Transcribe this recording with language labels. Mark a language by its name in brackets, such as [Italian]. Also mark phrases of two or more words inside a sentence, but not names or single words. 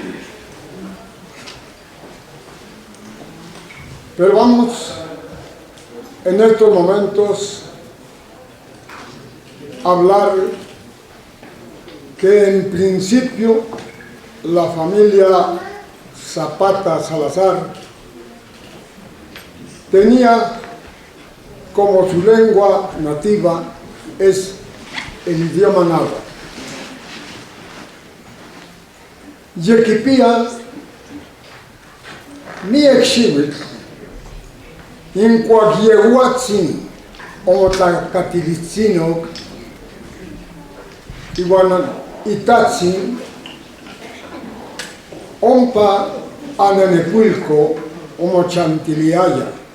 [Spanish] Pero vamos en estos momentos hablar que en principio la familia Zapata Salazar tenía como su lengua nativa es el idioma náhuatl. [Nahuatl languages] Yequipía miexxihuitl incuaguiehuatzin omotlacatilitzinok igual Itatzin, ompa Ananepulco, Omochantiliaya.